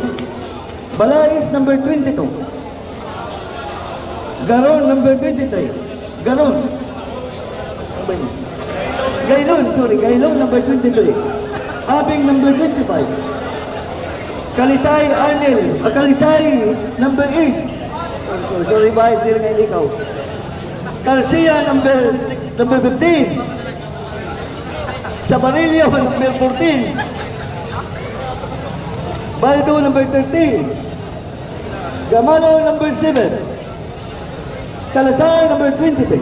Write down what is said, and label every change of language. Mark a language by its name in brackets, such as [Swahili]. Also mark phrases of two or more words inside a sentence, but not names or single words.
[English] Balais number 22. Garon number 23. Gaylon number 23. Abing number 25. Kalisay number 8. [Filipino] Sorry ba, hindi rin ngayon ikaw. [English] Garcia number 15. Sabarillo number 14. Baldo number 13. Gamano number 7. Salazar number 26.